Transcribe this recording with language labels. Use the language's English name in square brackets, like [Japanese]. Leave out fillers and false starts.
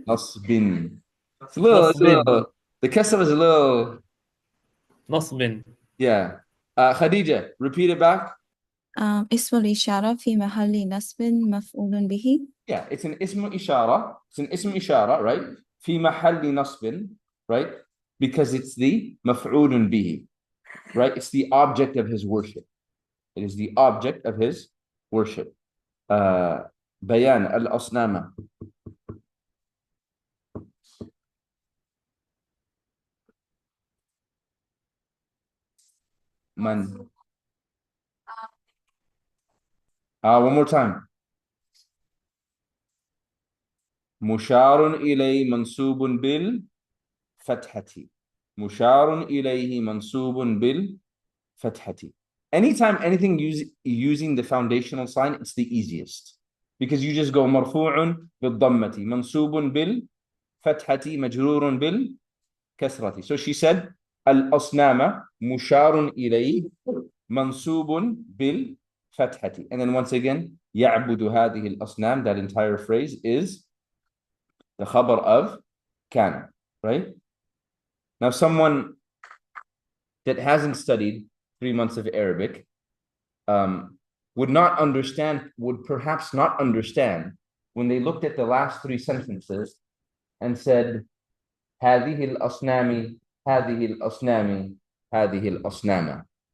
[Arabic] نصب. [English] It's a little. The kasra is a little. [Arabic] نصب. [English] Yeah. Khadija, repeat it back. [Arabic] اسم الإشارة في محل نصب مفعول به. [English] Yeah, it's an ism ishara. It's an ism ishara, right? [Arabic] في محل نصب, [English] right? Because it's the مفعول به, right? It's the object of his worship. It is the object of his worship. [Arabic] بيان الأصنام. من? [English] One more time. [Arabic] مشار إليه منصوب بالفتحة. مشار إليه منصوب بالفتحة. [English] Anytime anything using the foundational sign, it's the easiest. Because you just go [Arabic] مرفوع بالضمة منصوب بالفتحة مجرور بالكسرة. [English] So she said [Arabic] الأصنام مشار إليه منصوب بالفتحة. [English] And then once again [Arabic] يعبد هذه الأصنام, [English] that entire phrase is the khabar of كان, right? Now someone that hasn't studied 3 months of Arabic would perhaps not understand when they looked at the last 3 sentences and said [Arabic] هذه الأصنام هذه الأصنام هذه الأصنام.